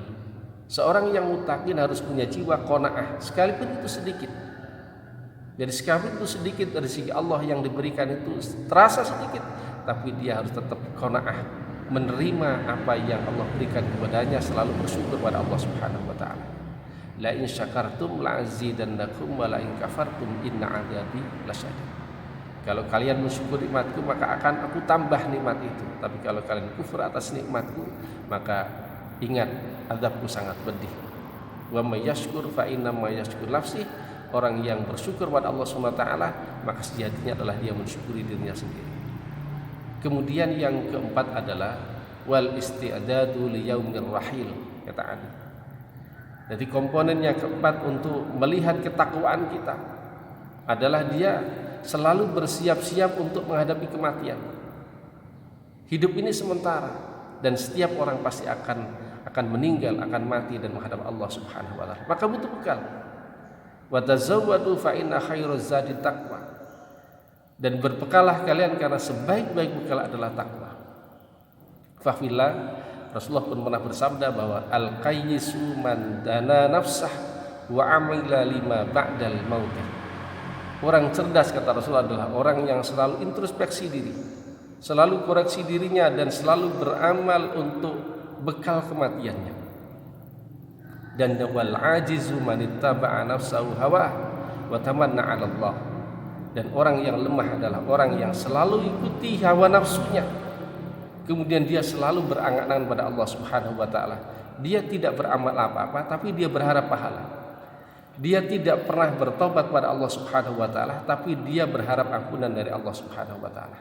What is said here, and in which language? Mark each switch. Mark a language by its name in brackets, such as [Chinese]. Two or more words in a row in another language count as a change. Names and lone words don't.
[Indonesian] Seorang yang muttaqin harus punya jiwa qanaah, sekalipun itu sedikit. Jadi sekalipun itu sedikit dari segi Allah yang diberikan itu terasa sedikit, tapi dia harus tetap qanaah, menerima apa yang Allah berikan kepadanya, selalu bersyukur pada Allah [Arabic] سبحانه وتعالى. لئن شكرتم لأزيدنكم ولئن كفرتم إن عذابي لشديد. [Indonesian] Kalau kalian mensyukur nikmatku, maka akan aku tambah nikmat itu. Tapi kalau kalian kufur atas nikmatku, maka ingat azabku sangat pedih. [Arabic] ومن يشكر فإنما يشكر نفسي. [Indonesian] Orang yang bersyukur pada Allah [Arabic] سبحانه وتعالى, [Indonesian] maka sejatinya adalah dia mensyukuri dirinya sendiri. Kemudian yang keempat adalah [Arabic] والاستعداد ليوم الرحيل, [Indonesian] kata Ali. Jadi komponen yang keempat untuk melihat ketakwaan kita adalah dia selalu bersiap-siap untuk menghadapi kematian. Hidup ini sementara dan setiap orang pasti akan meninggal, akan mati dan menghadap Allah [Arabic] سبحانه وتعالى. [Indonesian] Maka butuh bekal. [Arabic] وتزودوا فإن خير الزاد التقوى. [Indonesian] Dan berbekalah kalian karena sebaik-baik bekal adalah takwa. Fahillah, Rasulullah pun pernah bersabda bahwa [Arabic] الكيس من دان نفسه وعمل لما بعد الموت. [Indonesian] Orang cerdas, kata Rasulullah, adalah orang yang selalu introspeksi diri, selalu koreksi dirinya dan selalu beramal untuk bekal kematiannya. [Arabic] Dan والعاجز من اتبع نفسه هواها وتمنى على الله. [Indonesian] Dan orang yang lemah adalah orang yang selalu ikuti hawa nafsunya, kemudian dia selalu berangan-angan pada Allah [Arabic] سبحانه وتعالى. [Indonesian] Dia tidak beramal apa-apa, tapi dia berharap pahala. Dia tidak pernah bertobat pada Allah [Arabic] سبحانه وتعالى, [Indonesian] tapi dia berharap ampunan dari Allah [Arabic] سبحانه وتعالى.